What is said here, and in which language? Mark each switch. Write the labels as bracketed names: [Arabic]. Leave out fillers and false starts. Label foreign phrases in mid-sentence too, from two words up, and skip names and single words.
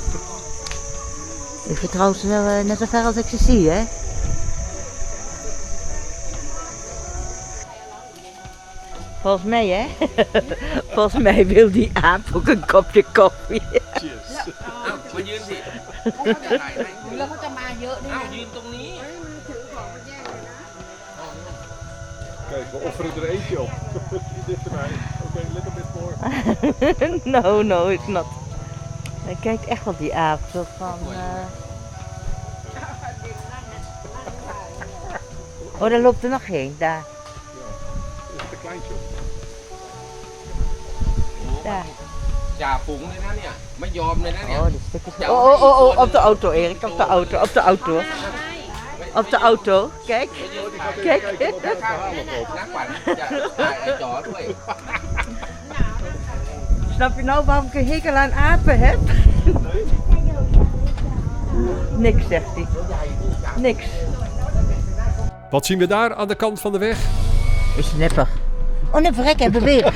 [Dutch] Ik vertrouw ze wel net zo ver als ik ze zie, hè? Volgens mij, hè? Volgens mij wil die aap ook een kopje koffie. Cheers. [Thai] มายืนสิเขาจะถ่ายให้ แล้วเขาจะมาเยอะด้วย อ้าว นะ ยืนตรงนี้ [Dutch] Kijk, we offeren er eentje op. Dichterbij. Oké, [English] little bit more. No, it's not. [Dutch] Hij kijkt echt op die aap, zo van... Oh, daar loopt er nog één, daar. Is het een kleintje? daar. [Thai] จ่าฝูงเลยนะเนี่ยไม่ยอมเลยนะเนี่ย [Dutch] Oh, die stukjes... Oh, op de auto, Erik, op de auto, op de auto. Op de auto, kijk. [Thai] นักขวัญจะถ่ายไอ้จอด้วย [Dutch] Snap je nou waarom ik een hekel aan apen heb? Niks, zegt hij. Niks. Wat zien we daar aan de kant van de weg? Is nepper. Oh, nee, verrek, hij beweegt.